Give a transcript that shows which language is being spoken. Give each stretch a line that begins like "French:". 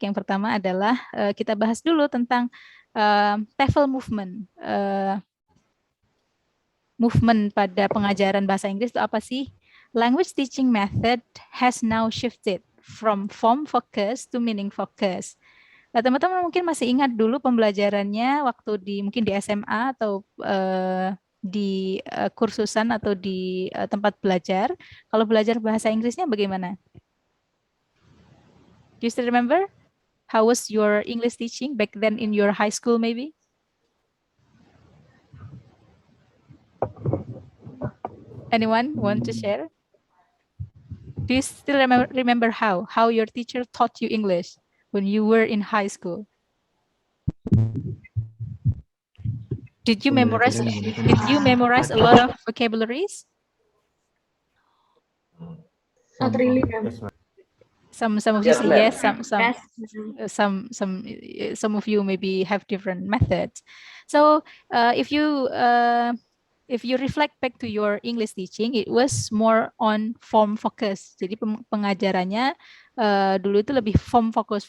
Indonesian: Yang pertama adalah kita bahas dulu tentang TEFL movement. Movement pada pengajaran bahasa Inggris itu apa sih?
English: Language teaching method has now shifted from form focus to meaning focus.
Indonesian: Nah, teman-teman mungkin masih ingat dulu pembelajarannya waktu mungkin di SMA atau di kursusan atau di tempat belajar. Kalau belajar bahasa Inggrisnya bagaimana?
English: Do you still remember? How was your English teaching back then in your high school maybe? Anyone want to share? Do you still remember how your teacher taught you English when you were in high school? Did you memorize a lot of vocabularies? Not really, Some of you say yes, some of you maybe have different methods. So if you reflect back to your English teaching, it was more on form focus.
Indonesian: Jadi pengajarannya dulu itu lebih form focus.